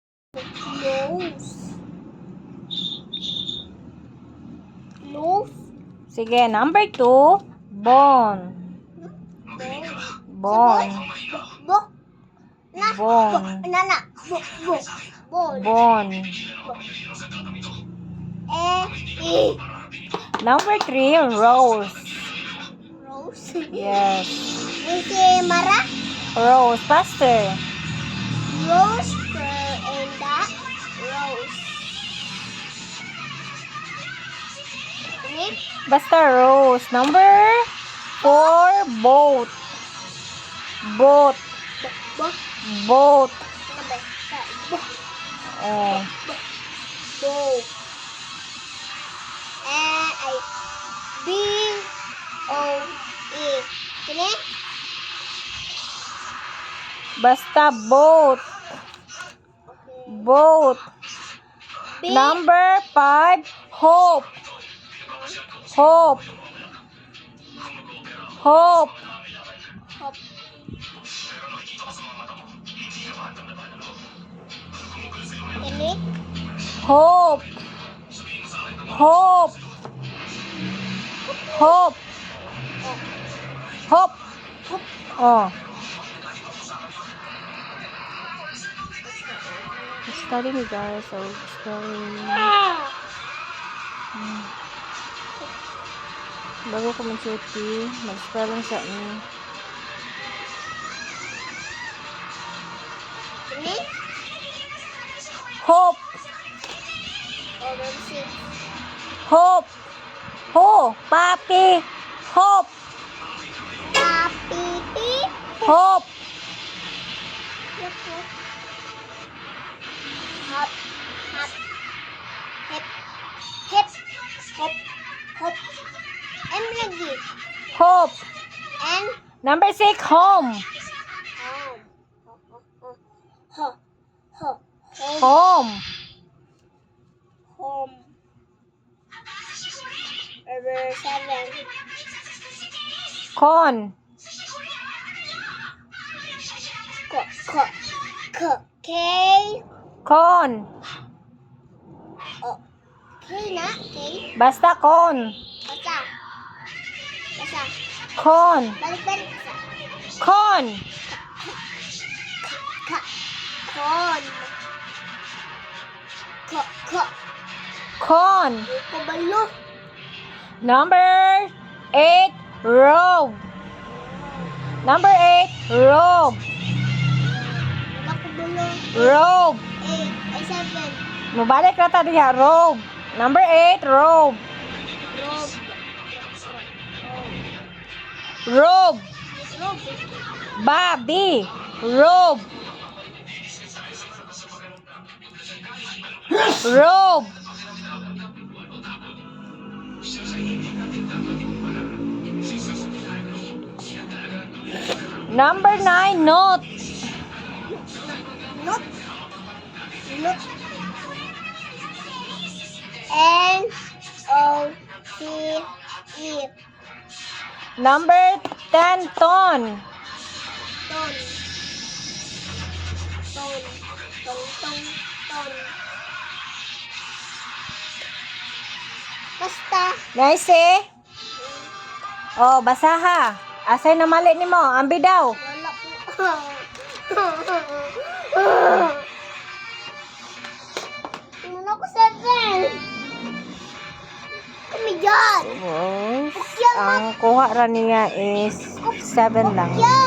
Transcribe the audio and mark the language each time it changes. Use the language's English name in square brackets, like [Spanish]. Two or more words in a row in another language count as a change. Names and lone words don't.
[English] Nose. Nose. Sige, number 2, bone. Bone. Bo. Na. Bone. Nana. Bo. Bone. Bone. E. Number 3, rose. Rose. Yes. Ese Mara. Rose. Faster. Rose and that rose. Ini. Basta rose. Number 4, boat. Boat. Bo. Boat. Bo. Oh. Bo. B O E. Ini. Basta boat. Boat. B. Number 5, hope. Hope. Hope. Hop. Ini. Hope. Hope. Hope. Hope. Oh. Study me guys. So spelling. [Cebuano] Bago ko mag-chuti, mag-spelling sa inyo. [English] Ini. Hope. Hope. Ho. Papi. Hope. Papi. Hope. Hop. Hop. Hip. Hip. Hop. Hop. M lagi. Hope. And Number 6, home. home. Ho. Ho. Home. Home. Home. Number 7. Con. K. Con. Oh. K na. K. Basta con. [Cebuano] Basa. Basa. [English] Con. Balik. Con. Con. Con. Kabalo. Number 8, robe. Number 8, robe. Nakabalo. Robe. 8. Ay 7. [Cebuano] Mabalik na ta diha, [English] robe. Number 8, robe. Rob. Robe. Rob. Babi. Robe. Robe. Number 9, note. Not. N O T E. Number 10, ton. Ton. Basta. Nice eh? Oh, basaha. [Cebuano] Asay na mali nimo, ambi daw. Wala po. Wala ko 7. Kami dyan. Yes. Ang kuha ra niya is 7 lang.